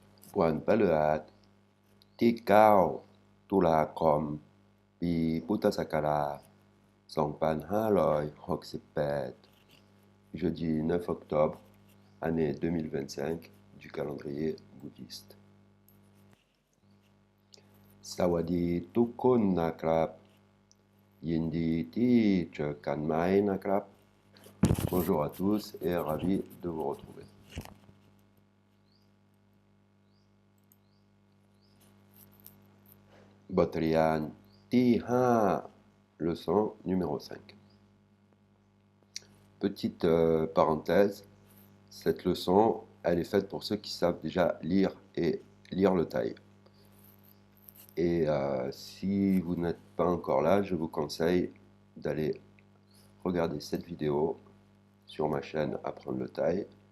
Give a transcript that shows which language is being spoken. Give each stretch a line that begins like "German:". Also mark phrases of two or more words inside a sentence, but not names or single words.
Thai: วันพฤหัสที่9ตุลาคมปีพุทธศักราช2568,
French: jeudi 9 octobre, année 2025 du calendrier bouddhiste.
Thai: สวัสดีทุกคนนะครับยินดีที่เจอกันไหมนะครับ
French: Bonjour à tous et ravi de vous retrouver.
Thai: บทเรียนที่5
French: leçon numéro 5. Petite parenthèse, cette leçon, elle est faite pour ceux qui savent déjà lire et lire le thaï. Et si vous n'êtes pas encore là, je vous conseille d'aller regarder cette vidéo sur ma chaîne Apprendre le thaï.